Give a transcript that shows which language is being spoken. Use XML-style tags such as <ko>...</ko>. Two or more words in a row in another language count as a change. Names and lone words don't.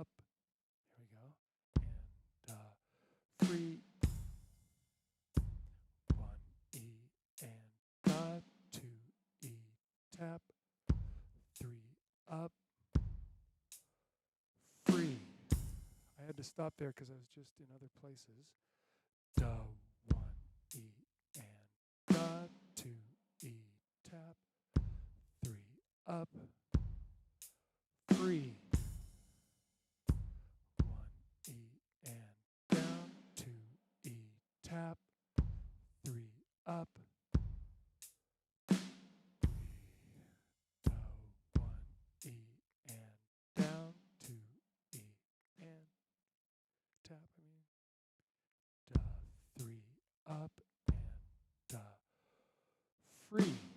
<en>Here we go. And 3, 1, E, and 2, E, tap, 3, up, free. I had to stop there because I was just in other places. Da, 1, E, and da, 2, E, tap, 3, up, free. 1, E, and down, 2, E, tap, 3, up, da, 1, E, and down, 2, E, and tap, da, 3, up, and da, free.</en>